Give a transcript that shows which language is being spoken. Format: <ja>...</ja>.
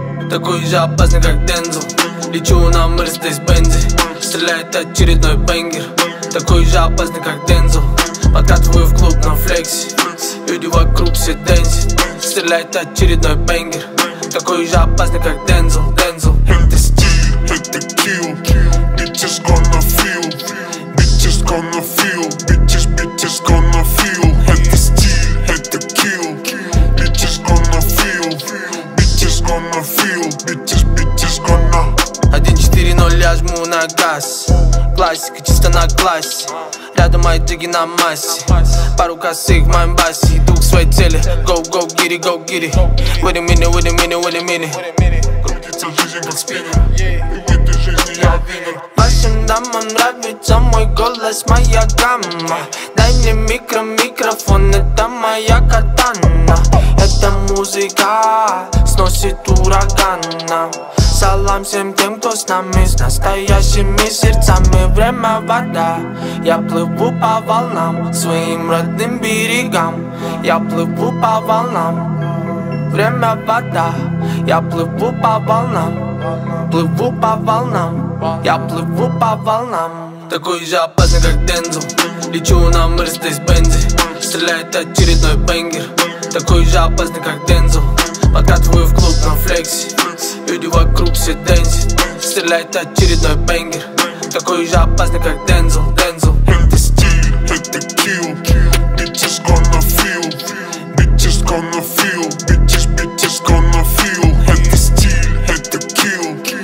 <ru>Такой же опасный, как Дензел. Лечу на Мерседес-Бензе, стреляет очередной бенгер. Такой же опасный, как Дензел. Подкатываю в клуб на флексе, люди вокруг все дэнсят. Стреляет очередной бенгер. Такой же опасный, как Дензел. Это стиль, это kill.</ru> <en>Bitches gonna feel. Bitches gonna feel. Bitches gonna feel.</en> <ru>Это стиль, это kill.</ru> <en>Bitches gonna feel. Bitches gonna feel. Bitches gonna.</en> <ru>1-4-0 я жму на газ. Классика чисто на классе. Рядом мои джиги на массе. Пару косых в моем басе. Иду к своей цели.</ru> <en>Go, go, get it, go, get it. Wait a minute, wait a minute, wait a minute.</en> <ru>Крутится жизнь как спиннер. И в этой жизни я винер. Вашим дамам нравится мой голос, моя гамма. Дай мне микрофон, это моя катана. Эта музыка сносит урагана. Салам всем тем, кто с нами, с настоящими сердцами. Время вода, я плыву по волнам, своим родным берегам. Я плыву по волнам. Время вода, я плыву по волнам. Плыву по волнам, я плыву по волнам. Такой же опасный, как Дензел. Лечу на Мерседес-Бензе, стреляет очередной бенгер. Такой же опасный, как Дензел. Подкатываю в клуб на флексе, люди вокруг все дэнсят. Стреляет очередной бенгер. Такой же опасный, как Дензел. Это стиль, это kill.</ru> <en>Bitches gonna feel. Bitches gonna feel. Bitches gonna feel.</en> <ru>Это стиль, это kill.</ru>